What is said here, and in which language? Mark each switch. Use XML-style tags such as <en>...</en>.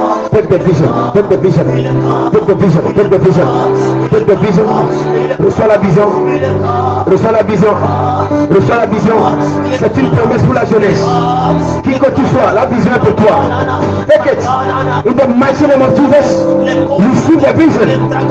<en>Take the vision, take the vision, take the vision, take the vision, take the vision.</en> <fr>Reçois la vision, reçois la vision, reçois la vision. C'est une promesse pour la jeunesse. Qui que tu sois, la vision est pour toi.</fr> <en>Take it. In the mighty name of Jesus, receive the vision.</en>